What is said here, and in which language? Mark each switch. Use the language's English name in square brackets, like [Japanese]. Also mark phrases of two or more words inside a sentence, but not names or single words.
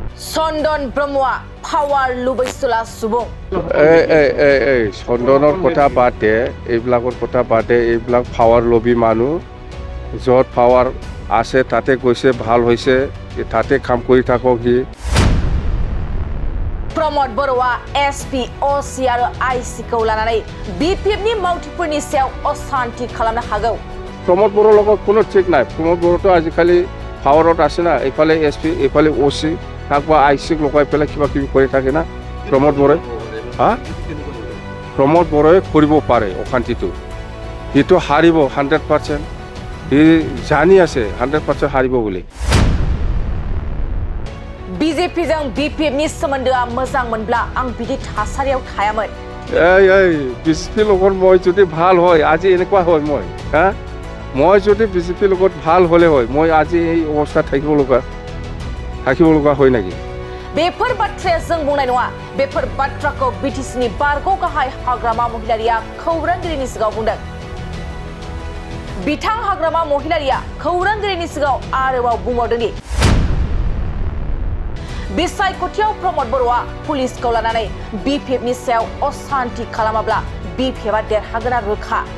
[Assamese] Sondon Brahma Power Lubisula Subong. সন্দনৰ কথা বাদে, এইবিলাকৰ কথা বাদে এইবিলাক পাৱাৰ লবি মানুহ য'ত পাৱাৰ আছে তাতে গৈছে ভাল হৈছে তাতে কাম কৰি থাকক সি [Bodo] Pramod Borowa SP OC आरो IC खौ लानानै BPF नि मावथिफोरनि सायाव अशान्ति खालामनो हागौ [Assamese] प्रमोद बरोर লগত কোনো ঠিক নাই प्रमोद बरोरটো আজিকালি পাৱাৰত আছে না এইফালে SP এইফালে OC তাকবা IC লগাই পেলাই কিবা কিবি কৰি থাকে না प्रमोद बरोर प्रमोद बरोरे কৰিব পাৰে অশান্তিটো হিটো হাৰিব 100% হি জানি আছে 100% হাৰিব বুলি [Bodo] BJP जों BPF नि सोमोन्दोआ मोजां मोनब्ला आं बिदि थासारियाव थायामोन [Assamese] BJP লগত মই যদি ভাল হয় আজি এনেকুৱা হয় মই যদি BJP লগত ভাল হলে হয় মই আজি এই অৱস্থা থাকিব লগা হয় নেকি [Bodo] बेफोर बाथ्राया जों बुंनाय नङा बेफोर बाथ्राखौ BTC नि बारग' गाहाय हाग्रामा महिलारिया खौरांगिरिनि सिगाङाव बुंदों बिथां हाग्रामा महिलारिया खौरांगिरिनि सिगाङाव आरोबाव बुंबावदों दि बिसायख'थियाव प्रमोद बर'आ पुलिसखौ लानानै BPF नि सायाव अशान्ति खालामाब्ला BPF आ देरहागोना रोखा